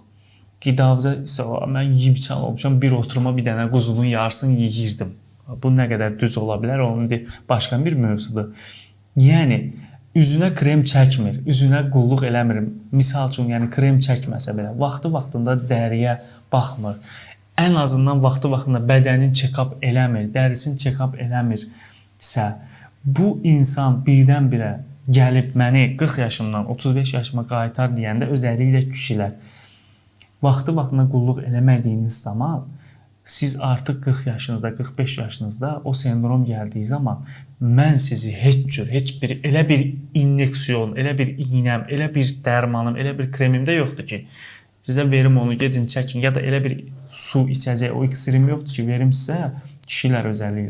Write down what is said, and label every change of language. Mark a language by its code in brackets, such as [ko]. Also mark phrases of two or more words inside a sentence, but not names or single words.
[az] Qidavıza isə mən yeyib çal olmuşam, bir oturuma bir dənə quzunun yarısını yeyirdim. Bu nə qədər düz ola bilər, onun başqa bir mövzudur. Yəni, üzünə krem çəkmir, üzünə qulluq eləmir. Misal üçün, yəni krem çəkməsə belə, vaxtı-vaxtında dəriyə baxmır. Ən azından vaxtı-vaxtında bədənin check-up eləmir, dərisini check-up eləmirsə, bu insan birdən-birə gəlib məni 40 yaşımdan 35 yaşıma qaytar deyəndə özəlliklə kişilər vaxtı-vaxtına qulluq eləmədiyiniz zaman siz artıq 40 yaşınızda, 45 yaşınızda o sendrom gəldiyi zaman mən sizi heç bir elə bir inyeksiyon, elə bir iynəm, elə bir dərmanım, elə bir kremim də yoxdur ki, sizə verim onu, gedin çəkin, ya da elə bir su içəcək, o iksirim yoxdur ki, verim sizə, kişilər özəlliklə.